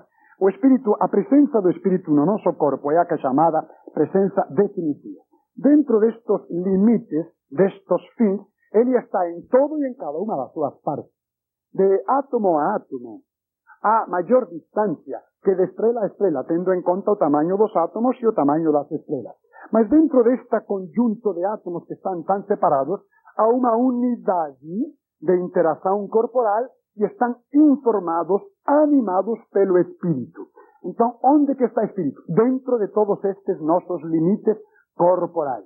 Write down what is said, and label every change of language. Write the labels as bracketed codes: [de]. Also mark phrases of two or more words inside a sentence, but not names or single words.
[gl] O espírito, a presenza do espírito no noso corpo é a que é chamada presenza definitiva. Dentro destos limites, destos fins, ele está en todo e en cada unha das súas partes. De átomo a átomo, a maior distancia que de estrela a estrela, tendo en conta o tamaño dos átomos e o tamaño das estrelas. [pt] Mas dentro desta conjunto de átomos que estão tão separados, há uma unidade de interação corporal e estão informados, animados pelo espírito. Então, onde que está o espírito? Dentro de todos estes nossos limites corporais.